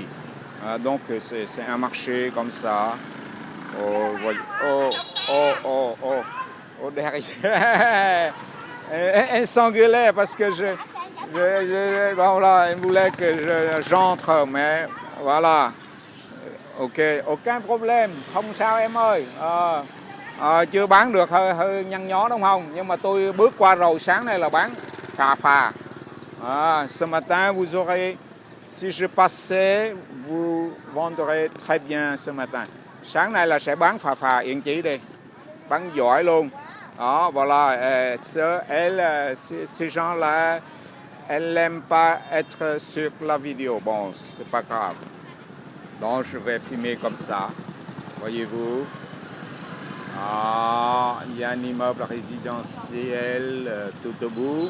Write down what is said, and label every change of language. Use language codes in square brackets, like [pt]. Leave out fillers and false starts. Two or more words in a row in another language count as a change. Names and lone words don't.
[fr] Donc, c'est un marché comme ça. Derrière. Elle s'engueulait parce que voilà, elle voulait que j'entre, mais voilà. Ok, aucun problème. [vi] Không sao em ơi. Chưa bán được hơi nhăn nhó đúng không? Nhưng mà tôi bước qua rồi, sáng nay là bán phà. [fr] Ce matin, vous aurez, si je passais, vous vendrez très bien ce matin. [vi] Sáng nay là sẽ bán phà Yên Chí đi, bán giỏi luôn. Đó, [fr] voilà, ces gens-là, elle n'aime pas être sur la vidéo. Bon, c'est pas grave. Donc, je vais filmer comme ça. Voyez-vous. Ah, il y a un immeuble résidentiel tout au bout.